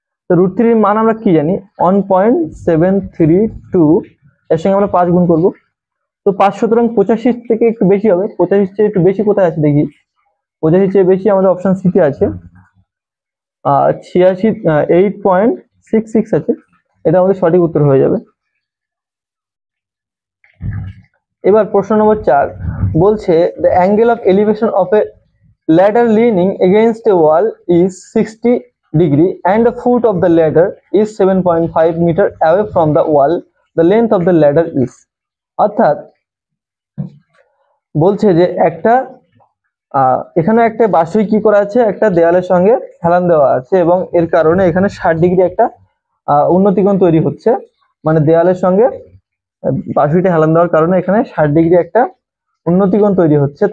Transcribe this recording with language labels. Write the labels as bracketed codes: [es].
[bn] তো √3 মান আমরা কি জানি 1.732, এর সঙ্গে আমরা 5 গুণ করব। তো 5 সুতরাং 85 থেকে একটু বেশি হবে, 85 চেয়ে একটু বেশি কোথায় আছে দেখি, 85 চেয়ে বেশি আমাদের অপশন সিতে আছে, 8.66 আছে, এটা আমাদের সঠিক উত্তর হয়ে যাবে। এবার প্রশ্ন নম্বর 4 বলছে [en] the angle of elevation of a ladder leaning against a wall is 60 degree and the foot of the ladder is 7.5 meter away from the wall, the length of the ladder is। [bn] অর্থাৎ বলছে যে একটা এখানে একটা বাঁশুই কি করা আছে, একটা দেয়ালের সঙ্গে হেলান দেওয়া আছে এবং এর কারণে এখানে 60 ডিগ্রি একটা উন্নতিকোণ তৈরি হচ্ছে, মানে দেয়ালের সঙ্গে বাঁশুইটা হেলান দেওয়ার কারণে এখানে 60 ডিগ্রি একটা উন্নতিকোণ তৈরি হচ্ছে।